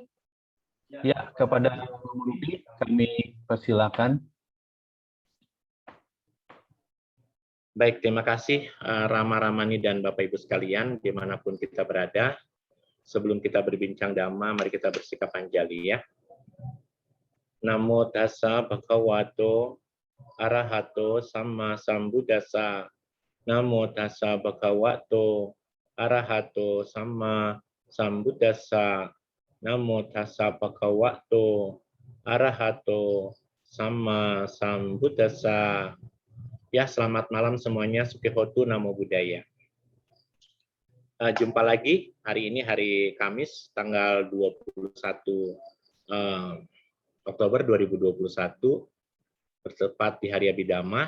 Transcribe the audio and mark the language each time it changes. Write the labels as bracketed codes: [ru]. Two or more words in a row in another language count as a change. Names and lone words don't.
[id] Ya, kepada Romo Ruby kami persilakan. Baik, terima kasih Rama Ramani dan Bapak Ibu sekalian, dimanapun kita berada. Sebelum kita berbincang Dhamma, mari kita bersikap anjali ya. [pi] Namo tassa bhagavato arahato samma sambuddhassa. Namo tassa bhagavato arahato samma sambuddhassa. Namo tassa bhagavato arahato samma sambuddhassa. [id] Ya, selamat malam semuanya. [pi] Sukihontu, Namo Buddhaya. [id] Jumpa lagi hari ini, hari Kamis, tanggal 21 Oktober 2021, bertepat di Hari Abhidhamma.